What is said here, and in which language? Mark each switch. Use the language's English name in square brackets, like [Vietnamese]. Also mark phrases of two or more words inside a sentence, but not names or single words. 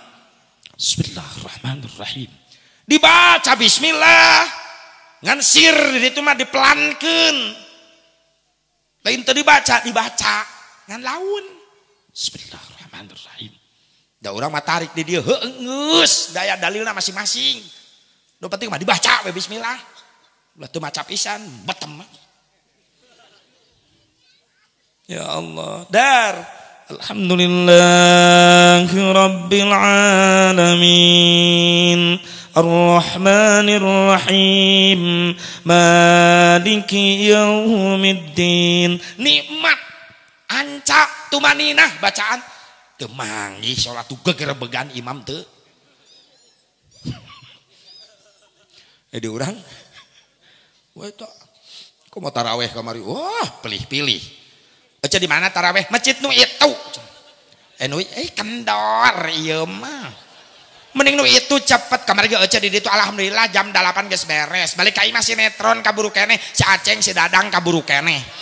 [Sundanese] Bismillahirrahmanirrahim dibaca bismillah ngan sir itu mah dipelankeun lain teu dibaca ngan laun Bismillahirrahmanirrahim da urang mah tarik di dieu heuh geus daya dalilna masing-masing nu penting mah dibaca we bismillah ulah teu maca pisan betem mah. [Arabic] يا الله دار الحمد لله رب العالمين الرحمن الرحيم مالك يوم الدين. [Sundanese] Nikmat anca tumaninah bacaan teu manggih salat tu gegerebegan imam teu di urang wah itu kok mau taraweh kamari wah pilih-pilih. Baca di mana taraweh? Masjid nu itu. Kendor ieu mah. Mending nu itu cepet kamari ge euceun di ditu alhamdulillah jam 8 geus beres. Balik ka imah sinetron kaburu keneh, si Aceng si Dadang kaburu keneh.